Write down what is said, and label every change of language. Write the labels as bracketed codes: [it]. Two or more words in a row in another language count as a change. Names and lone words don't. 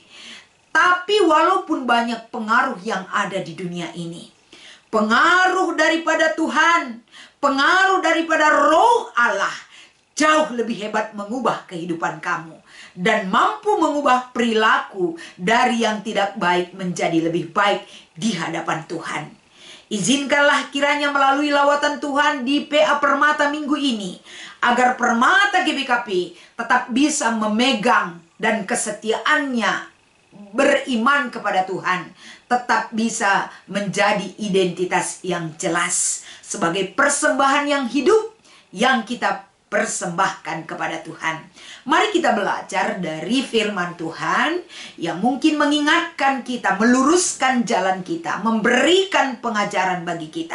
[id] Tapi walaupun banyak pengaruh yang ada di dunia ini, pengaruh daripada Tuhan, pengaruh daripada Roh Allah jauh lebih hebat mengubah kehidupan kamu dan mampu mengubah perilaku dari yang tidak baik menjadi lebih baik di hadapan Tuhan. Izinkanlah kiranya melalui lawatan Tuhan di PA Permata minggu ini, agar permata GBKP tetap bisa memegang dan kesetiaannya beriman kepada Tuhan tetap bisa menjadi identitas yang jelas sebagai persembahan yang hidup yang kita persembahkan kepada Tuhan. Mari kita belajar dari firman Tuhan yang mungkin mengingatkan kita, meluruskan jalan kita, memberikan pengajaran bagi kita.